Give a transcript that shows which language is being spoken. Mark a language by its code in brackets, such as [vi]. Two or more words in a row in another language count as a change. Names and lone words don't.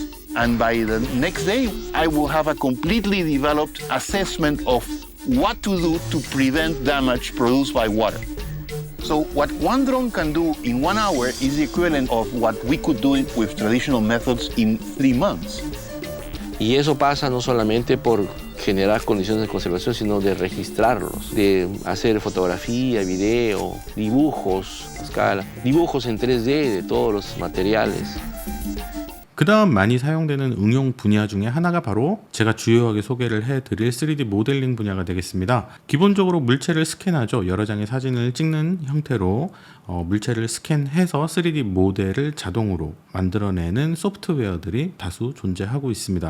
[en] And by the next day, I will have a completely developed assessment of what to do to prevent damage produced by water. So what one drone can do in 1 hour is the equivalent of what we could do with traditional methods in 3 months. [es] Y eso pasa no solamente por generar condiciones de conservación, sino de registrarlos, de hacer fotografía, video, dibujos a escala, dibujos en 3D de todos los materiales. [ko] 그 다음 많이 사용되는 응용 분야 중에 하나가 바로 제가 주요하게 소개를 해드릴 3D 모델링 분야가 되겠습니다. 기본적으로 물체를 스캔하죠. 여러 장의 사진을 찍는 형태로 물체를 스캔해서 3D 모델을 자동으로 만들어내는 소프트웨어들이 다수 존재하고 있습니다.